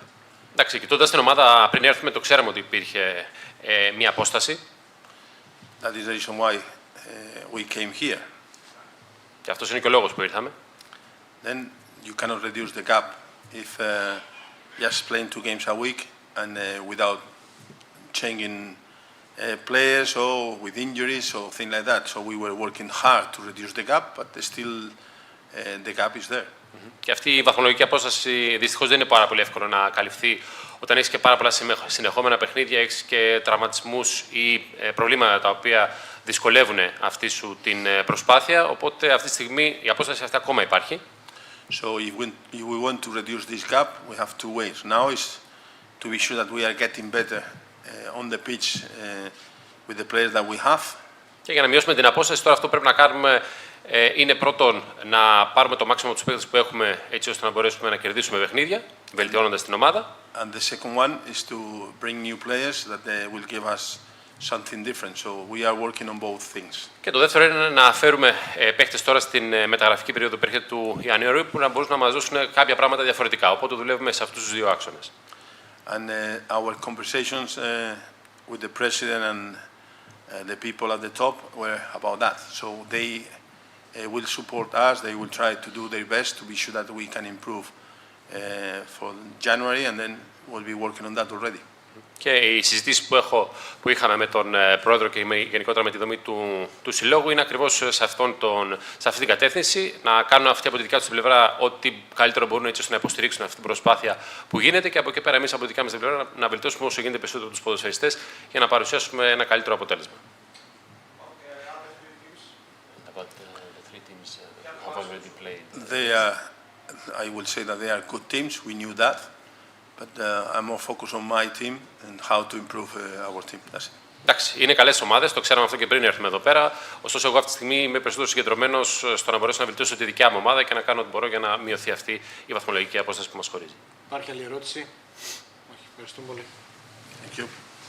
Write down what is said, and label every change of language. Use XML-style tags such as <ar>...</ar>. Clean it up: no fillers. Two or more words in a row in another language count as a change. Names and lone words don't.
<el>Εντάξει, κοιτώντας την ομάδα πριν έρθουμε, το ξέραμε ότι υπήρχε μία απόσταση.</el> <en>That is the reason why we came here.</en> <el>Και αυτός είναι και ο λόγος που ήρθαμε.</el> <en>Then you cannot reduce the gap if just playing 2 games a week and without changing players or with injuries or things like that. So we were working hard to reduce the gap, but still the gap is there.</en> <el>Και αυτή η βαθμολογική απόσταση δυστυχώς δεν είναι πάρα πολύ εύκολο να καλυφθεί όταν έχεις και πάρα πολλά συνεχόμενα παιχνίδια, έχεις και τραυματισμούς ή προβλήματα τα οποία δυσκολεύουν αυτή σου την προσπάθεια. Οπότε αυτή τη στιγμή η απόσταση αυτή ακόμα υπάρχει.</el> <en>So if we want to reduce this gap, we have 2 ways. Now is to be sure that we are getting better on the pitch with the players that we have.</en> <el>Και για να μειώσουμε την απόσταση, τώρα αυτό που πρέπει να κάνουμε είναι πρώτον να πάρουμε το μάξιμο του παίκτες που έχουμε, έτσι ώστε να μπορέσουμε να κερδίσουμε παιχνίδια, βελτιώνοντας την ομάδα.</el> <en>And the second one is to bring new players that will give us something different. So we are working on both things.</en> <el>Και το δεύτερο είναι να φέρουμε παίκτες τώρα στην μεταγραφική περίοδο που έρχεται του Ιανουαρίου που να μπορούν να μας δώσουν κάποια πράγματα διαφορετικά. Οπότε δουλεύουμε σε αυτούς τους δύο άξονες.</el> <en>And our conversations with the president and the people at the top were about that. So they will support us. They will try to do their best to be sure that we can improve for January, and then we'll be working on that already.</en> <el>Και οι συζητήσεις που είχαμε με τον πρόεδρο και γενικότερα με τη δομή του συλλόγου είναι ακριβώς σε αυτή την κατεύθυνση, να κάνουν αυτή από τη δικιά τους την πλευρά ό,τι καλύτερο μπορούν έτσι ώστε να υποστηρίξουν αυτή την προσπάθεια που γίνεται και από εκεί πέρα εμείς από τη δικιά μας την πλευρά να βελτιώσουμε όσο γίνεται περισσότερο τους ποδοσφαιριστές για να παρουσιάσουμε ένα καλύτερο αποτέλεσμα.</el> <en>I will say that they are good teams. We knew that. But I'm more focused on my team and how to improve our team. That's it.</en> <el>Εντάξει, είναι καλές ομάδες, το ξέραμε αυτό και πριν έρθουμε εδώ πέρα. Ωστόσο, εγώ αυτή τη στιγμή είμαι περισσότερο συγκεντρωμένος στο να μπορέσω να βελτιώσω τη δικιά μου ομάδα και να κάνω ό,τι μπορώ για να μειωθεί αυτή η βαθμολογική απόσταση που μας χωρίζει. Υπάρχει άλλη ερώτηση? Όχι, ευχαριστούμε πολύ.</el> <en>Thank you.</en>